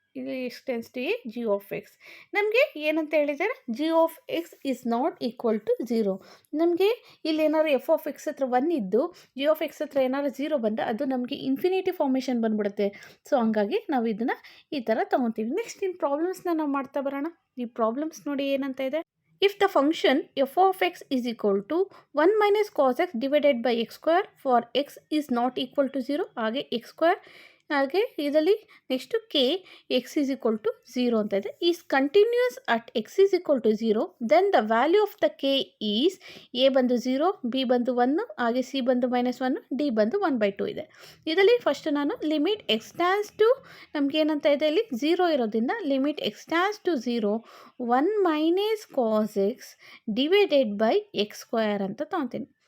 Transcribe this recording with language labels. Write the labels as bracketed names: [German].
[English] ಇಲ್ಲಿ x → a g of x [Kannada] ನಮಗೆ ಏನಂತ ಹೇಳಿದ್ದಾರೆ, [English] g of x is not equal to 0. [Kannada] ನಮಗೆ ಇಲ್ಲಿ ಏನಾದ್ರು f of x ಹತ್ರ 1 ಇದ್ದು g of x ಹತ್ರ ಏನಾದ್ರು 0 ಬಂದರೆ ಅದು ನಮಗೆ ಇನ್ಫಿನಿಟಿ ಫಾರ್ಮೇಷನ್ ಬಂದ್ಬಿಡುತ್ತೆ. ಸೊ ಹಂಗಾಗಿ ನಾವು ಇದನ್ನು ಈ ಥರ ತೊಗೊತೀವಿ. ನೆಕ್ಸ್ಟ್ ಇನ್ನು ಪ್ರಾಬ್ಲಮ್ಸ್ನ ನಾವು ಮಾಡ್ತಾ ಬರೋಣ. ಈ ಪ್ರಾಬ್ಲಮ್ಸ್ ನೋಡಿ ಏನಂತ ಇದೆ, [English] if the function f of x is equal to 1 minus cos x divided by x square for x is not equal to 0, ಹಾಗೆ x square, [Kannada] ಹಾಗೆ ಇದರಲ್ಲಿ next [English] k x is equal to 0 [Kannada] ಅಂತ ಇದೆ. [English] Is continuous at X is equal to 0, then the value of the K is A ಬಂದು 0, B ಬಂದು 1, ಹಾಗೆ C ಬಂದು -1, D ಬಂದು 1/2 ಇದೆ. [Kannada] ಇದರಲ್ಲಿ ಫಸ್ಟ್ ನಾನು ಲಿಮಿಟ್ x → ನಮಗೇನಂತ ಇದೆ, ಇಲ್ಲಿ 0 ಇರೋದ್ರಿಂದ limit x → 0 [English] 1 minus cos x divided by x square [Kannada] ಅಂತ ತೊಗೊತೀನಿ.